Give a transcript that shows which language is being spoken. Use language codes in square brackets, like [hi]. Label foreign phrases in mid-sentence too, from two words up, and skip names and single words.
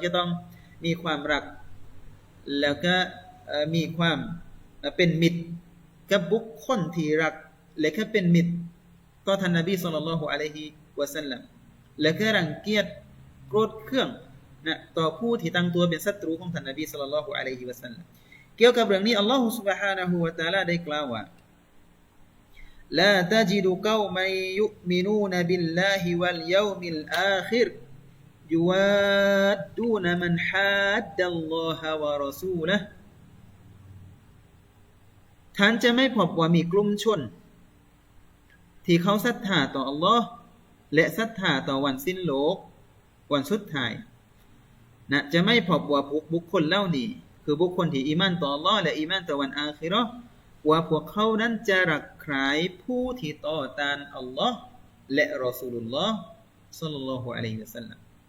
[th] จะต้องมีความรักแล้วก็มีความเป็นมิตรกับบุคคลที่รักและก็เป็นมิตรต่อท่านนบี [ar] صلى الله عليه وسلم [th] และก็รังเกียจโกรธเคืองนะต่อผู้ที่ตั้งตัวเป็นศัตรูของท่านนบี [ar] صلى الله عليه وسلم [th] เกี่ยวกับเรื่องนี้อัลลอฮฺ سبحانه และ تعالى ได้กล่าวว่า [ar] لا تجد قوما يؤمنون بالله واليوم الآخر يوادون من حاد الله ورسوله [th] ท่านจะไม่พบว่ามีกลุ่มชนที่เขาศรัทธาต่ออัลลอ ฮ์และศรัทธาต่อวันสิ้นโลกวันสุดท้ายนะจะไม่พบว่าบุคคลเหล่านี้คือบุคคลที่อีมานต่ออัลลอฮ์และอีมานต่อวันอาคิเราะห์ว่าพวกเขานั้นจะรักใคร่ผู้ที่ต่อต้านอัลลอฮ์และ [ar] رسول الله صلى الله عليه وسلم